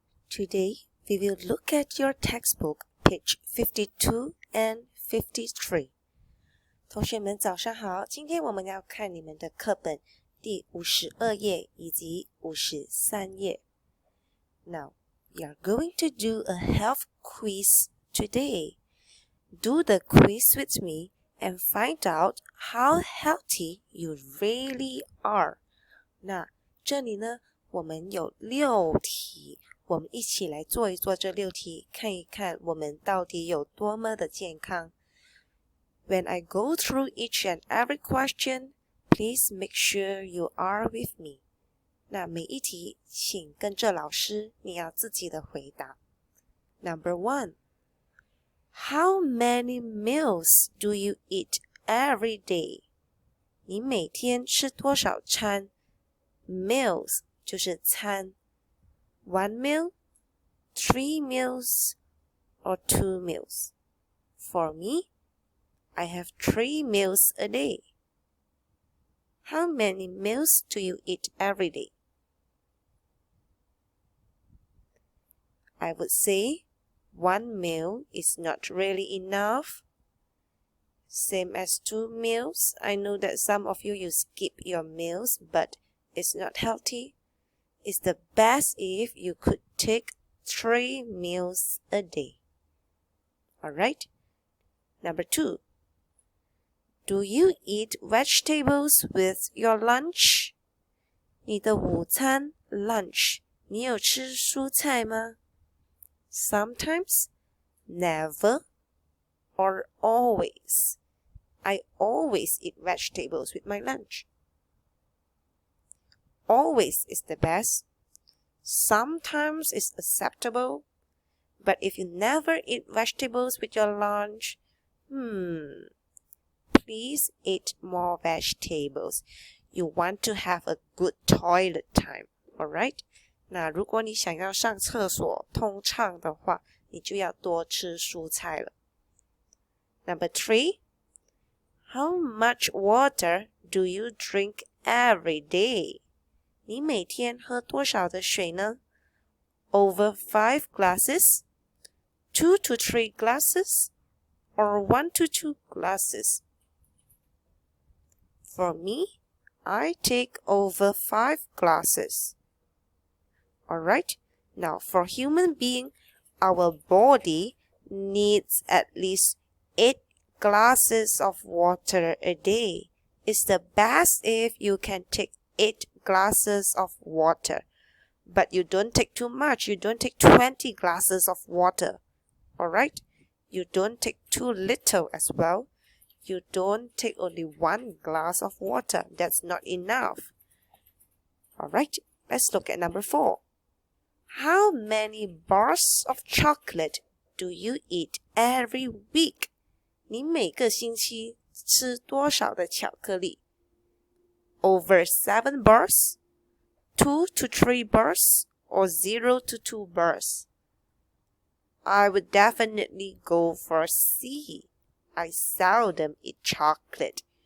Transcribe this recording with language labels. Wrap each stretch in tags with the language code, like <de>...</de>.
<en>Today, we will look at your textbook, page 52 and 53.</en> <zh>同学们早上好，今天我们要看你们的课本第52页以及53页。</zh> <en>Now, we are going to do a health quiz today. Do the quiz with me and find out how healthy you really are.</en> <zh>那这里呢，我们有6题，我们一起来做一做这6题，看一看我们到底有多么的健康。</zh> <en>When I go through each and every question, please make sure you are with me.</en> <zh>那每一题，请跟着老师，你要自己的回答。</zh> <en>Number 1. How many meals do you eat every day?</en> <zh>你每天吃多少餐？Meals 就是餐。</zh> <en>1 meal, 3 meals, or 2 meals. For me, I have 3 meals a day. How many meals do you eat every day? I would say 1 meal is not really enough. Same as 2 meals. I know that some of you skip your meals, but it's not healthy. It's the best if you could take 3 meals a day. Alright? Number 2. Do you eat vegetables with your lunch?</en> <zh>你的午餐 lunch 你有吃蔬菜吗？</zh> <en>Sometimes, never, or always. I always eat vegetables with my lunch. Always is the best. Sometimes is acceptable. But if you never eat vegetables with your lunch, please eat more vegetables. You want to have a good toilet time, alright?</en> <zh>那如果你想要上厕所通畅的话，你就要多吃蔬菜了。</zh> <en>Number 3. How much water do you drink every day?</en> <zh>你每天喝多少的水呢？</zh> <en>Over 5 glasses, 2 to 3 glasses, or 1 to 2 glasses. For me, I take over 5 glasses. Alright, now for human being, our body needs at least 8 glasses of water a day. It's the best if you can take 8 glasses of water. But you don't take too much. You don't take 20 glasses of water. Alright? You don't take too little as well. You don't take only 1 glass of water. That's not enough. Alright, let's look at number 4. How many bars of chocolate do you eat every week?</en> <zh>你每个星期吃多少的巧克力？</zh> <en>Over 7 bars, 2 to 3 bars, or 0 to 2 bars? I would definitely go for C. I seldom eat chocolate.</en>